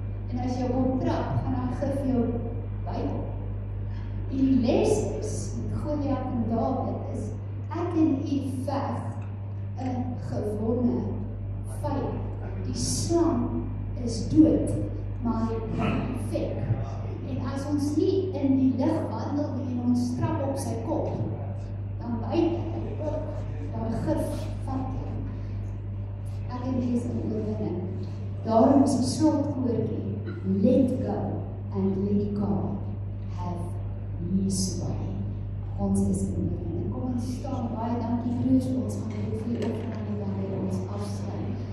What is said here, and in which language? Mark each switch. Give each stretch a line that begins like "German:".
Afrikaans: En as jy kom trap, gaan daai gif jou bykom. En die les is, met Goliat en Dawid is, ek en u veg 'n gewonne vyand. Die slang is dood, maar hy veg. En as ons nie in die lig wandel nie en ons trap op sy kop, dan byt hy ook daai gif vat jou. Ek en u is in oorwinning. Daarom is die slotkoortjie,
English: let go and let God have his way.
Afrikaans: Ons is in oorwinning. Kom ons staan, baie dankie broers, ons gaan dit vir die opname dan by ons afsluit.